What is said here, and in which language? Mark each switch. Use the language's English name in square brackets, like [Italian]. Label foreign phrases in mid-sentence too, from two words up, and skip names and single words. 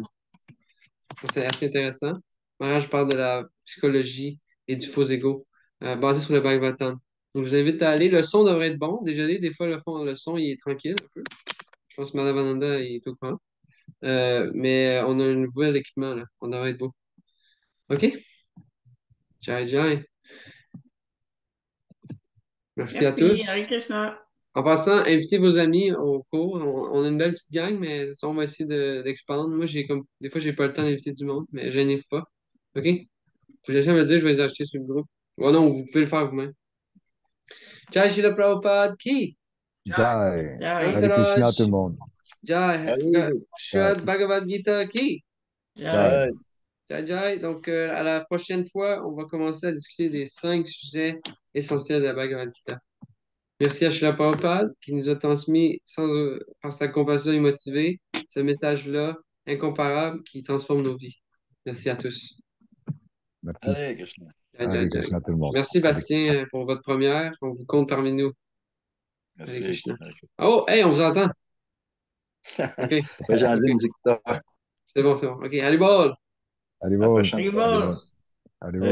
[French] Ça, c'est assez intéressant. Mara, je parle de la psychologie et du faux ego, basé sur le Bhagavatam. Donc, je vous invite à aller. Le son devrait être bon. Désolé, des fois, le son, il est tranquille un peu. Je pense que Madhavananda, il est au courant. Mais on a un nouvel équipement, là. On devrait être beau. [Sanskrit] OK? जय जय. [French] Merci à Merci, Hare tous. Krishna. En passant, invitez vos amis au cours. On a une belle petite gang, mais ça, on va essayer d'expandre. Moi, des fois, j'ai pas le temps d'inviter du monde, mais gênez-vous pas. OK? Vous laissez me dire, je vais les acheter sur le groupe. Oh non, vous pouvez le faire vous-même. [Sanskrit] जय श्रील प्रभुपाद की. Jai. Jai, हरे कृष्ण tout Antaraj. [French] le monde. [Sanskrit] Jai. Jai. श्रीमद् भगवद् गीता की. Jai. Jai. जय जय. [French] Donc, à la prochaine fois, on va commencer à discuter des 5 sujets essentiels de la Bhagavad Gita. Merci à Srila Prabhupada qui nous a transmis par sa compassion immotivée ce message-là incomparable qui transforme nos vies. Merci à tous. Merci. [Sanskrit] हरे कृष्ण. Jai, Hare जय जय. [French] Krishna tout le monde. Merci Hare Bastien pour votre première. On vous compte parmi nous. Hare Merci. Krishna. [Sanskrit] हरे कृष्ण. [French] Oh, hey, on vous entend. OK. Ouais, j'ai enlevé OK. le musique. C'est bon, c'est bon. OK, allez, ball! Allez, À la bon. prochaine. Haribol. Allez, bon.